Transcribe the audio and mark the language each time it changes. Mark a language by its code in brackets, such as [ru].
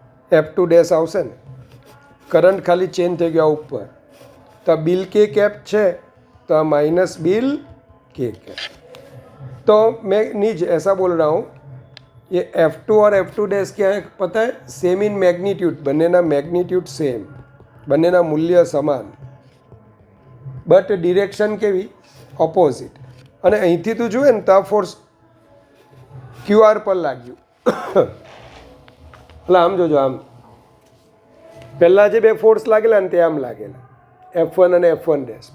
[gu] F2 dash આવશે ને, current ખાલી ચેન્જ થઈ ગયો ઉપર, તો આ बिल के कैप છે, तो माइनस बिल के कैप. [hi] तो मैं नीचे ऐसा बोल रहा हूँ, ये F2 और F2 डैश क्या है पता है? [gu] सेम इन मैग्नीट्यूड, બંનેના મેગ્નિટ્यूड સેમ, બંનેના મૂલ્ય સમાન, બટ ડિરેક્શન કેવી? ઓપોઝિટ. અને અહીંથી તું જુએ ને તો આ ફોર્સ QR પર લાગ્યું. એટલે આમ જોજો, આમ પહેલાં જે બે ફોર્સ લાગેલા ને તે આમ લાગેલા, F1 અને F1 ડેશ.